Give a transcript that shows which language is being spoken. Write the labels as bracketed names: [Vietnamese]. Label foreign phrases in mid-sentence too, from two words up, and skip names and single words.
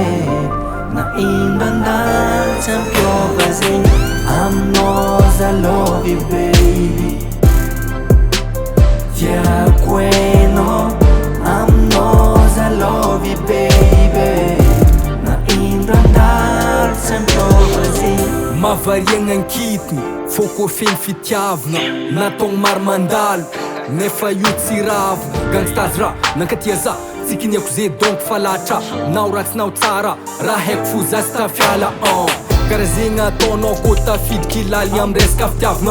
[Malagasy] Na indandal [English] champion knows I love you baby. Tiaqueno, knows I love you baby. [Malagasy] Na indandal champion Mavariagna ankitiny, fôko feny fitiavagna. Natao maro mandalo, nefa io tsy ravina. Gangsta AZRA, nankatia za, tsy kiniako ze donc falatra. Nao ratsy nao tsara, raha haiko fo za sy tafiala karaha zegny ataonao kô tafidiky laly amy resaka fitiavagna.